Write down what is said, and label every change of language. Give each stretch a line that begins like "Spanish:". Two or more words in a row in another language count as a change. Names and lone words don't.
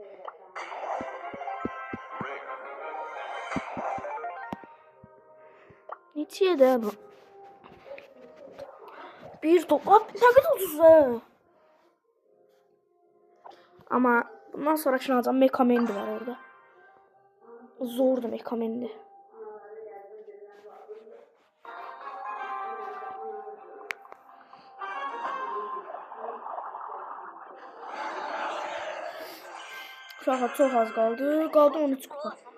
Azerbaijani: Neçəyə də bu?
Turkish: Bir top. Ne kadar ucuz ha. Ama bundan sonra alacağım. Mecha Man'di var orada. Zordu Mecha Man'di.
Azerbaijani: Uşaqlar çox az qaldı. Qaldı 13 kupa.